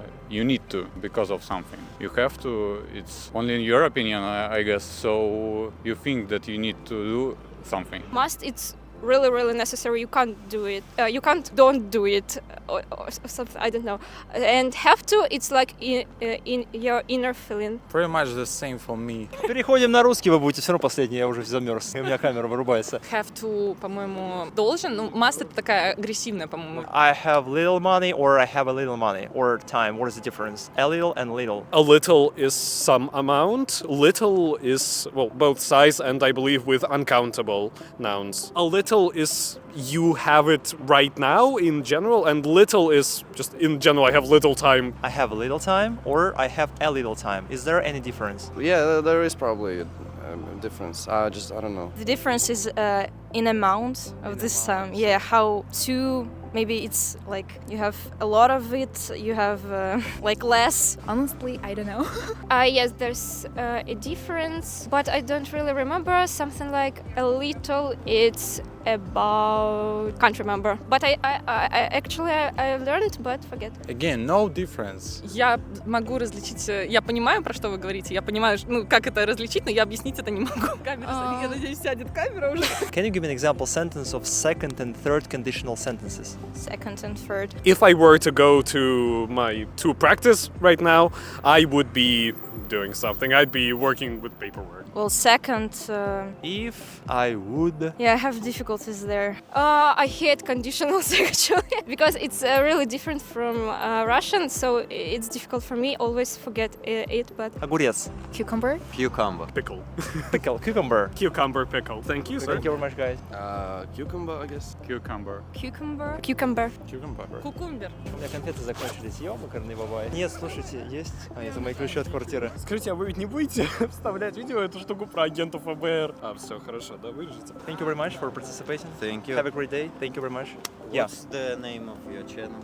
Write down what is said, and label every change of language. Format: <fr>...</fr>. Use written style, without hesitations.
<en>You need to because of something. You have to. It's only in your opinion, I guess. So you think that you need to do something. Must, it's really, really necessary, you can't do it. You can't don't do it or something. I don't know. And have to, it's like in your inner feeling. Pretty much the same for me.</en> <ru>Переходим на русский, вы будете все равно последний, я уже замерз. У меня камера вырубается.</ru> <en>Have to,</en> <ru>по-моему, должен. Ну, must это такая агрессивная, по-моему.</ru> <en>I have little money or I have a little money or time. What is the difference? A little and little. A little is some amount. Little is, well, both size and I believe with uncountable nouns. A little is you have it right now in general, and little is just in general I have little time. I have a little time or I have a little time. Is there any difference? Yeah, there is probably a difference. I don't know. The difference is in amount of this time. Yeah, how to. Maybe it's like you have a lot of it, you have like less. Honestly, I don't know. Yes, there's a difference, but I don't really remember. Something like a little. It's about can't remember. But I actually learned, but forget. Again, no difference. Я могу различить, я понимаю, про что вы говорите, я понимаю, ну, как это различить, но я объяснить это не могу. Камера, я надеюсь, сядет камера уже. Can you give an example sentence of second and third conditional sentences? Second and third. If I were to go to practice right now, I would be doing something. I'd be working with paperwork. Well, second. If I would. Yeah, I have difficulties there. I hate conditionals actually because it's really different from Russian, so it's difficult for me. Always forget it, but.</en> <ru>Огурец.</ru> <en>Cucumber. Cucumber. Pickle. Pickle. Cucumber. Cucumber pickle. Thank you, sir. Thank you very much, guys. Cucumber, I guess. Cucumber. Cucumber. Cucumber.</en> <ru>Кукумбер. У меня конфеты закончились. Ёмакарный бабай. Нет, слушайте, есть. Это мои ключи от квартиры. Скажите, а вы ведь не будете вставлять видео эту штуку про агентов ФБР? А, все, хорошо, да, вырежете.</ru> <en>Thank you very much for participating. Thank you. Have a great day. Thank you very much. Yeah. What's the name of your channel?</en>